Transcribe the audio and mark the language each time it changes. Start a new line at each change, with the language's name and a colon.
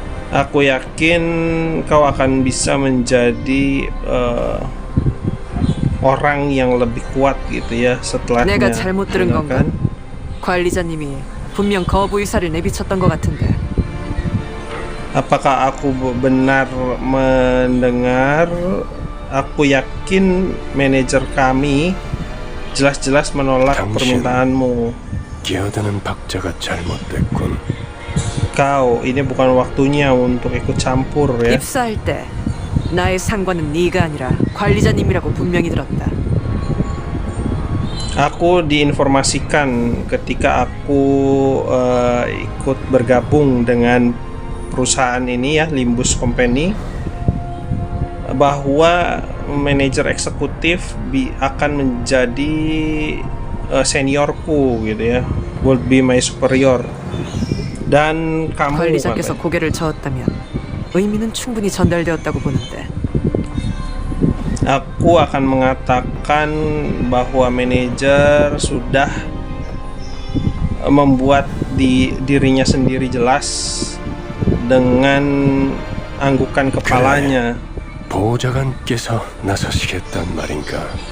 Indonesian: Aku yakin kau akan bisa menjadi orang yang lebih kuat gitu ya setelahnya.
Korean: 내가 잘못 들은
Indonesian: ya
Korean: 건가?
Indonesian: kan?
Korean: 관리자님이 분명 거부 의사를 내비쳤던 것 같은데.
Indonesian: Apakah aku benar mendengar? Aku yakin manajer kami jelas-jelas menolak
Korean: 당신.
Indonesian: permintaanmu.
Korean: 기어드는 박자가 잘못됐군.
Indonesian: Kau, ini bukan waktunya untuk ikut campur ya.
Korean: 입사할 때 나의 상관은 네가 아니라 관리자님이라고 분명히 들었다.
Indonesian: Aku diinformasikan ketika aku ikut bergabung dengan perusahaan ini ya, Limbus Company, bahwa manajer eksekutif akan menjadi seniorku gitu ya,
English: will be my superior.
Indonesian: Dan kamu
Korean: 관리자께서 고개를 저었다면 의미는 충분히 전달되었다고 보는데.
Indonesian: aku akan mengatakan bahwa manajer sudah membuat dirinya sendiri jelas dengan anggukan kepalanya.
Korean: 보좌관께서 나서시겠단 말인가?